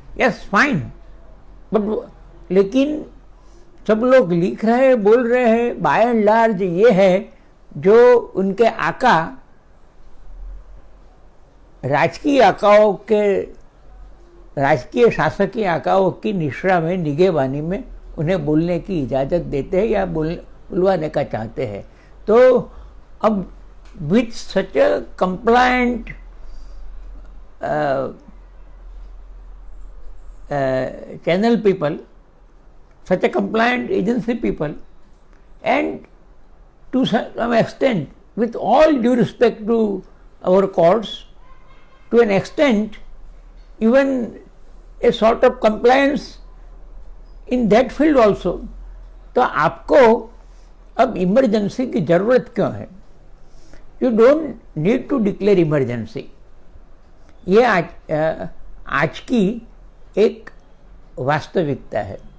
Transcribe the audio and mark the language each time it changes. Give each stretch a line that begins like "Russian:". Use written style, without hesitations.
English: yes, fine, but
Hindi: लेकिन सब लोग लिख रहे हैं, बोल रहे हैं,
English: by and large
Hindi: ये है जो उनके आका, राजकीय आकाओं के, राजकीय शासकीय आकाओं की निश्रा में, निगहबानी में उन्हें बोलने की इजाज़त देते हैं या बुलवाने का चाहते हैं। तो अब
English: With such a compliant channel people, such a compliant agency people, and to some extent, with all due respect to our courts, to an extent, even a sort of compliance in that field also.
Hindi: तो आपको अब emergency की जरूरत क्यों है?
English: You don't need to declare emergency.
Hindi: ये आज की एक वास्तविकता है।